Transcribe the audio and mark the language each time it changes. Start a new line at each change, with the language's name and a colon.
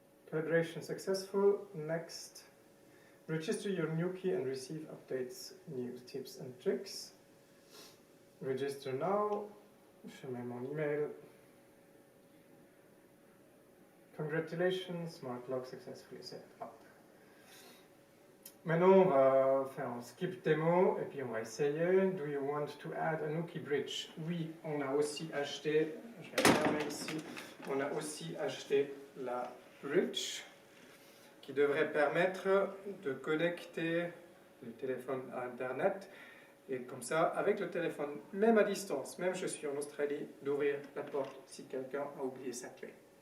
English: Calibration successful. Next. Register your new key and receive updates, news, tips and tricks. Register now.
French: Je mets mon email.
English: Congratulations, smart lock successfully set up.
French: Maintenant, on va faire un skip démo et puis on va essayer.
English: Do you want to add a Nuki bridge?
French: Oui, on a aussi acheté, je vais fermer ici, on a aussi acheté la bridge qui devrait permettre de connecter le téléphone à Internet et comme ça, avec le téléphone, même à distance, même je suis en Australie, d'ouvrir la porte si quelqu'un a oublié sa clé.